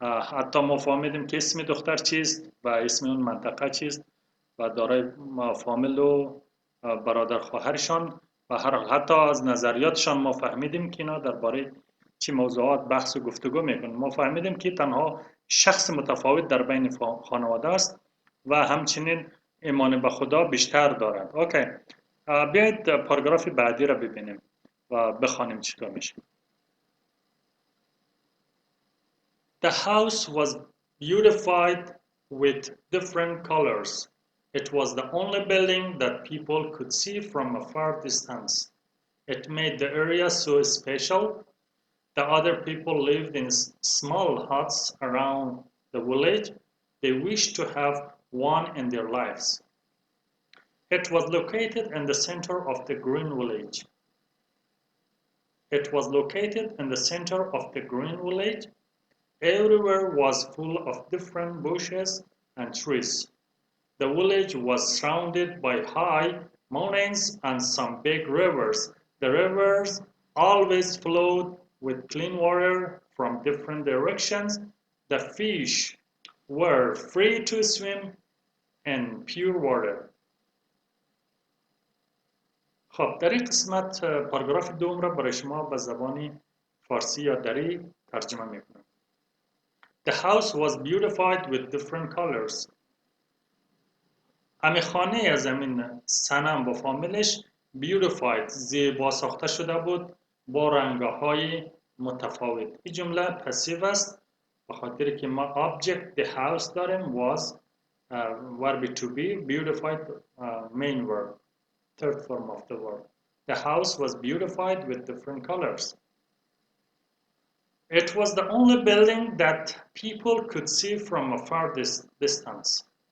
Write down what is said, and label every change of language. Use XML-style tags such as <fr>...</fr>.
<fa>حتی ما فهمیدیم که اسم دختر چیست و اسم اون منطقه چیست و دارای فامیل و برادر خواهرشان و حتی از نظریاتشان ما فهمیدیم که اینا درباره چه موضوعات بحث و گفتگو میکنن. ما فهمیدیم که تنها شخص متفاوت در بین خانواده است و همچنین ایمان به خدا بیشتر دارند. اوکی، بیایید پاراگراف بعدی را ببینیم و بخوانیم چطور میشه.</fa> <en>The house was beautified with different colors. It was the only building that people could see from a far distance. It made the area so special. The other people lived in small huts around the village. They wished to have one in their lives. It was located in the center of the green village. It was located in the center of the green village. Everywhere was full of different bushes and trees. The village was surrounded by high mountains and some big rivers. The rivers always flowed with clean water from different directions. The fish were free to swim in pure water.</en> <fa>خب در این قسمت پاراگراف دوم را برای شما به زبان فارسی یا دری ترجمه میکنم.</fa> <en>The house was beautified with different colors.</en> <fa>همه خانه از همین سنم با فامیلش beautified زیبا ساخته شده بود با رنگ‌های متفاوت.</fa> <en>این جمله پسیو است به خاطر که ما object the house داریم was verb to be beautified main verb third form of the verb. The house was beautified with different colors. It was the only building that people could see from a far distance.</en>